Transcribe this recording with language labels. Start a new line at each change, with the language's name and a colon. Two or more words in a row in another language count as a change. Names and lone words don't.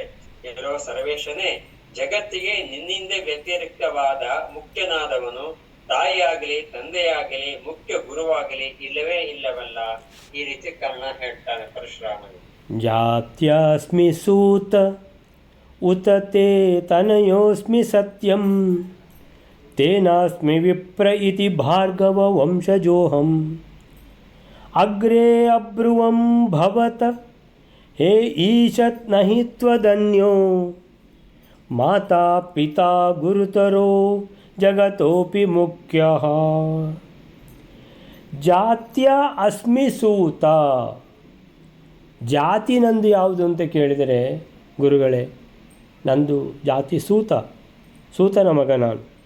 Kannada: ಎಲ್ಲೋ ಸರ್ವೇಶನೇ, ಜಗತ್ತಿಗೆ ನಿನ್ನಿಂದ ವ್ಯತಿರಿಕ್ತವಾದ ಮುಖ್ಯನಾದವನು ತಾಯಿಯಾಗಲಿ ತಂದೆಯಾಗಲಿ ಮುಖ್ಯ ಗುರುವಾಗಲಿ ಇಲ್ಲವೇ ಇಲ್ಲವಲ್ಲ. ಈ ರೀತಿ ಕರ್ಣ ಹೇಳ್ತಾನೆ ಪರಶುರಾಮನು.
Sanskrit: ಜಾತ್ಯಾಸ್ಮಿ ಸೂತ ಉತತೆ ತನಯೋಸ್ಮಿ ಸತ್ಯಂ ತೇನಾಸ್ಮಿ ವಿಪ್ರ ಇತಿ ಭಾರ್ಗವ ವಂಶಜೋಹಂ ಅಗ್ರೇ ಅಬ್ರುವಂ ಭವತ ಹೇ ಈಶತ್ ನಹಿ ತ್ವದನ್ಯೋ ಮಾತಾ ಪಿತಾ ಗುರುತರೋ ಜಗತೋಪಿ ಮುಖ್ಯಃ. ಜಾತ್ಯ ಅಸ್ಮಿ ಸೂತ.
Kannada: ಜಾತಿ ನಂದು ಯಾವುದು ಅಂತ ಕೇಳಿದರೆ, ಗುರುಗಳೇ, ನಂದು ಜಾತಿ ಸೂತನ ಮಗ ನಾನು.